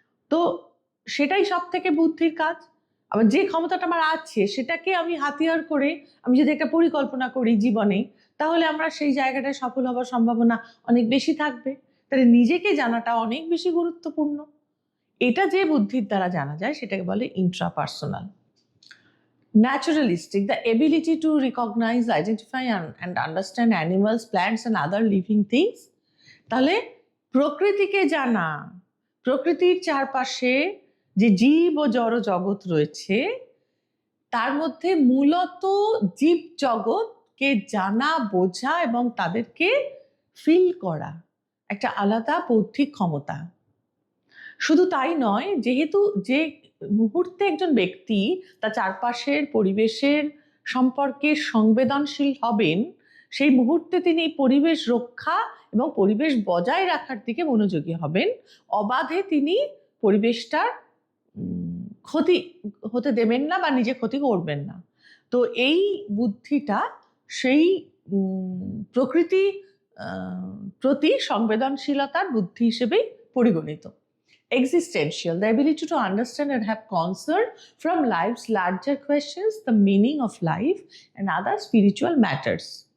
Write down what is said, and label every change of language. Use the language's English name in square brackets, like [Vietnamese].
[Bangla] তো সেটাই সব থেকে বুদ্ধির কাজ। আবার যে ক্ষমতাটা আমার আছে সেটাকে আমি হাতিয়ার করে আমি যদি একটা পরিকল্পনা করি জীবনে, তাহলে আমরা সেই জায়গাটায় সফল হওয়ার সম্ভাবনা অনেক বেশি থাকবে। তাহলে নিজেকে জানাটা অনেক বেশি গুরুত্বপূর্ণ। এটা যে বুদ্ধির দ্বারা জানা যায় সেটাকে বলে intrapersonal. [English] Naturalistic, the ability to recognize, identify and understand animals, plants and other living things. [Bangla] তাহলে প্রকৃতিকে জানা, প্রকৃতির চারপাশে যে জীব ও জড় জগৎ রয়েছে তার মধ্যে মূলত জীব জগৎকে জানা, বোঝা এবং তাদেরকে ফিল করা একটা আলাদা বৌদ্ধিক ক্ষমতা। শুধু তাই নয়, যেহেতু যে মুহূর্তে একজন ব্যক্তি তার চারপাশের পরিবেশের সম্পর্কে সংবেদনশীল হবেন, সেই মুহূর্তে তিনি পরিবেশ রক্ষা এবং পরিবেশ বজায় রাখার দিকে মনোযোগী হবেন। অবাধে তিনি পরিবেশটার ক্ষতি হতে দেবেন না বা নিজে ক্ষতি করবেন না। তো এই বুদ্ধিটা সেই প্রকৃতি প্রতি সংবেদনশীলতার বুদ্ধি হিসেবেই পরিগণিত। [English] Existential, the ability to understand and have concern from life's larger questions, the meaning of life and other spiritual matters.